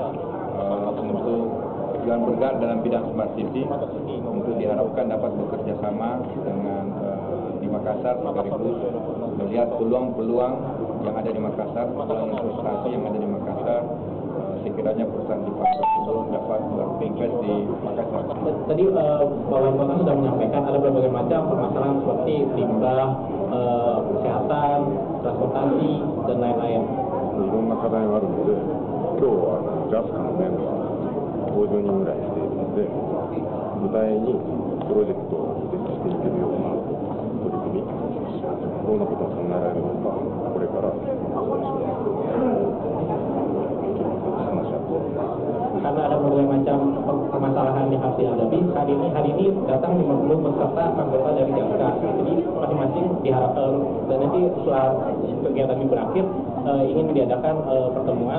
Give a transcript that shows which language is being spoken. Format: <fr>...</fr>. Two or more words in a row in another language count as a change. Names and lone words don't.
<id>untuk yang bergerak dalam bidang</id> <en>Smart City</en> <id>untuk diharapkan dapat bekerja sama dengan di Makassar sekaligus melihat peluang-peluang yang ada di Makassar, peluang investasi yang ada di Makassar, sekiranya perusahaan Jepang tersebut dapat berinvest di Makassar. Tadi Bapak sudah menyampaikan ada berbagai macam permasalahan seperti limbah, kesehatan, transportasi, dan lain-lain.</id> <ja>いろんな課題があるので、今日はJASCAのメンバー50人ぐらいしているので、具体にプロジェクトを実施していけるような取り組み、どんなことが考えられるのか、これから</ja> <id>karena ada berbagai macam permasalahan yang harus dihadapi. Hari ini datang 50 peserta anggota dari JASCA. Jadi masing-masing diharapkan dan nanti setelah kegiatan ini berakhir ingin diadakan pertemuan.</id>